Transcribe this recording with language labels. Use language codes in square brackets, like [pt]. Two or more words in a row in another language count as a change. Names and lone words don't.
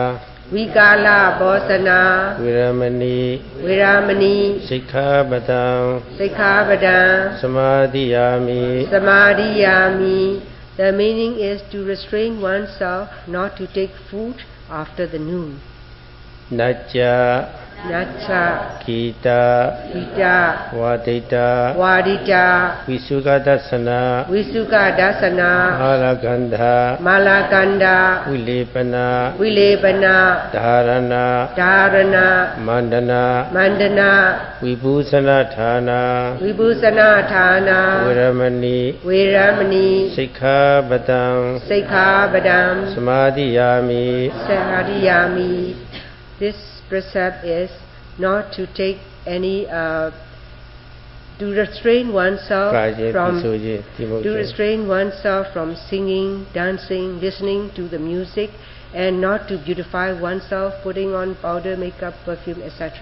[pi] Viramani Sikha Padam Samadhiyami. [en] The meaning is to restrain oneself not to take food after the noon. [pi] Nacha Kita Wadita Visugadasana Malaganda Vilepana Dharana Mandana Vibhusana Thana Viramani Sikha Padam Samadhiyami. [en] This precept is not to take any to restrain oneself from singing, dancing, listening to the music, and not to beautify oneself, putting on powder, makeup, perfume, etc.